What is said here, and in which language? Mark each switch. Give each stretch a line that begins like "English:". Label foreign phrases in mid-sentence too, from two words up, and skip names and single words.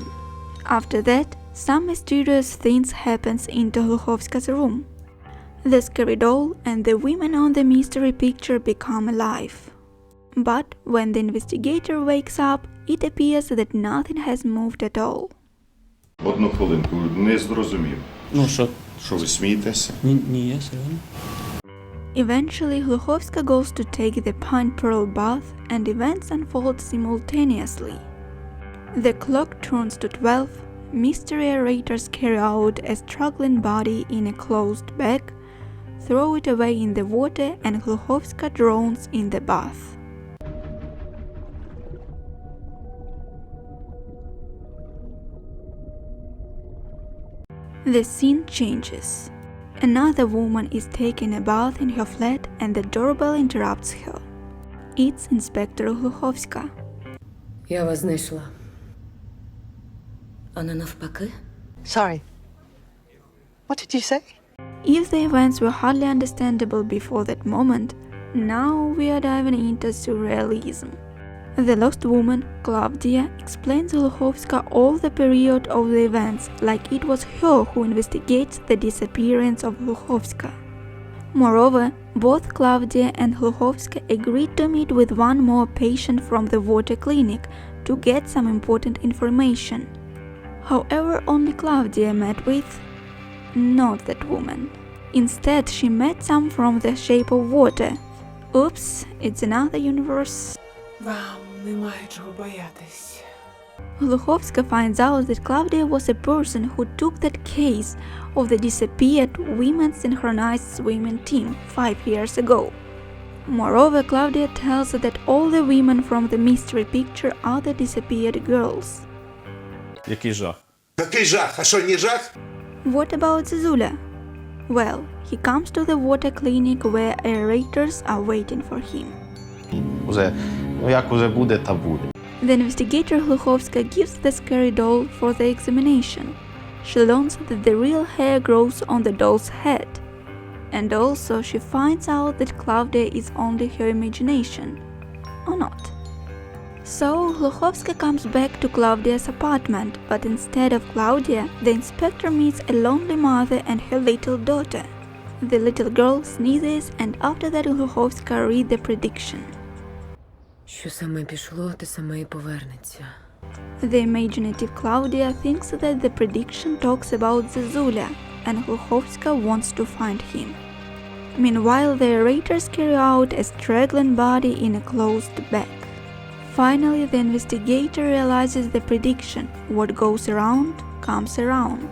English: After that, some mysterious things happens into Gluchovska's room. The scary doll and the women on the mystery picture become alive. But when the investigator wakes up, it appears that nothing has moved at all.
Ukrainian: Одну хвилинку, не зрозумів.
English: No, sure.
Ukrainian: Що ви смієтеся? Ні, серйозно.
English: Eventually, Gluchovska goes to take the pine pearl bath and events unfold simultaneously. The clock turns to 12, mystery orators carry out a struggling body in a closed bag, throw it away in the water, and Gluchovska drowns in the bath. The scene changes. Another woman is taking a bath in her flat and the doorbell interrupts her. It's Inspector Gluchovska.
Ukrainian: Я вас знайшла. А не навпаки?
English: Sorry. What did you say? If the events were hardly understandable before that moment, now we are diving into surrealism. The lost woman, Claudia, explains Gluchovska all the period of the events like it was her who investigates the disappearance of Gluchovska. Moreover, both Claudia and Gluchovska agreed to meet with one more patient from the water clinic to get some important information. However, only Claudia met with not that woman. Instead, she met some from the shape of water. Oops, it's another universe.
Ukrainian: Вам немає чого боятись.
English: Gluchovska finds out that Claudia was a person who took that case of the disappeared women's synchronized swimming team 5 years ago. Moreover, Claudia tells her that all the women from the mystery picture are the disappeared girls.
Ukrainian: Який жах? Який жах? А що, не жах?
English: What about Zezula? Well, he comes to the water clinic where aerators are waiting for him.
Ukrainian: Як уже буде, та буде.
English: The investigator Gluchovska gives the scary doll for the examination. She learns that the real hair grows on the doll's head. And also she finds out that Claudia is only her imagination. Or not. So Gluchovska comes back to Claudia's apartment, but instead of Claudia, the inspector meets a lonely mother and her little daughter. The little girl sneezes, and after that Gluchovska reads the prediction.
Ukrainian: Що саме пішло, те саме і повернеться.
English: The imaginative Claudia thinks that the prediction talks about Zezula, and Gluchovska wants to find him. Meanwhile, the orators carry out a straggling body in a closed bag. Finally, the investigator realizes the prediction: what goes around comes around.